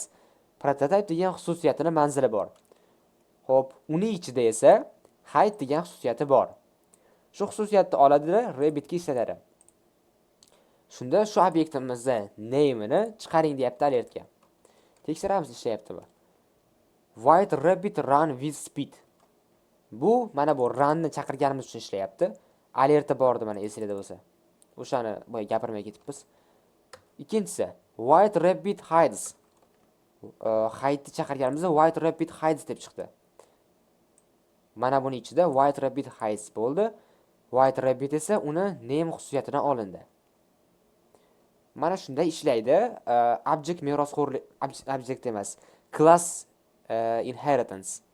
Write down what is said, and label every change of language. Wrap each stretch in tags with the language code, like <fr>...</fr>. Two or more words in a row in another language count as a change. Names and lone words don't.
<uz>Prototype degan xususiyatining manzili bor. Xo'p, uning ichida esa height degan xususiyati bor. Shu xususiyatni oladi-da, rabbitga ishlatadi. Shunda shu obyektimizni name'ini chiqaring deyapti alertga. Tekshiramiz ishlayaptimi.</uz> <en>White rabbit run with speed.</en> <uz>Bu mana bu runni chaqirganimiz uchun ishlayapti. Alerti bordi mana esingizda bo'lsa. O'shani boya gapirmay ketibmiz. Ikkinchisi</uz> <en>white rabbit hides.</en> <uz>Hide'ni chaqirganimizda</uz> <en>white rabbit hides</en> <uz>deb chiqdi. Mana buning ichida</uz> <en>white rabbit hides</en> <uz>bo'ldi.</uz> <en>White rabbit</en> <uz>esa uni name xususiyatidan olindi. Mana shunday ishlaydi. Object merosxo'rlik, object emas,</uz> <en>class inheritance.</en>